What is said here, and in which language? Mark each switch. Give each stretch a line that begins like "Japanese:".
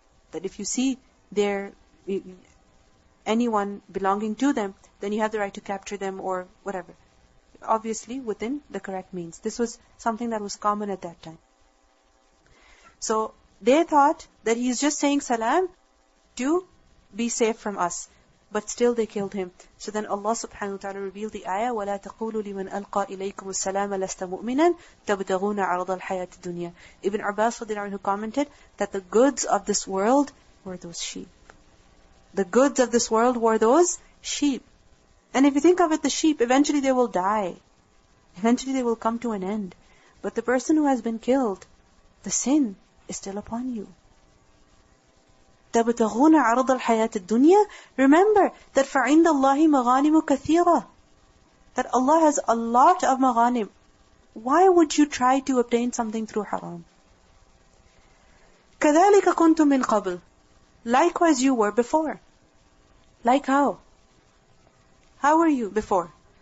English: That if you see anyone belonging to them, then you have the right to capture them or whatever. Obviously within the correct means. This was something that was common at that time. So they thought that he's just saying salam to be safe from us. But still they killed him. So then Allah subhanahu wa ta'ala revealed the ayah,
Arabic: وَلَا تَقُولُوا لِمَنْ أَلْقَى إِلَيْكُمُ السَّلَامَ لَسْتَ مُؤْمِنًا تَبْتَغُونَ عَرَضَ الْحَيَاةِ الدُّنْيَا.
English: Ibn Abbas who commented that the goods of this world were those sheep. The goods of this world were those sheep. And if you think of it, the sheep, eventually they will die. Eventually they will come to an end. But the person who has been killed, the sin is still upon you.
Arabic: تَبْتَغُونَ عَرَضَ الْحَيَاةِ الدُّنْيَا.
English: Remember that
Arabic: فَعِنْدَ اللَّهِ مَغَانِمُ كَثِيرًا.
English: That Allah has a lot of maghanim. Why would you try to obtain something through haram?
Arabic: كَذَلِكَ كُنْتُم مِّن قَبْلِ.
English: Likewise you were before. Like how? How were you before?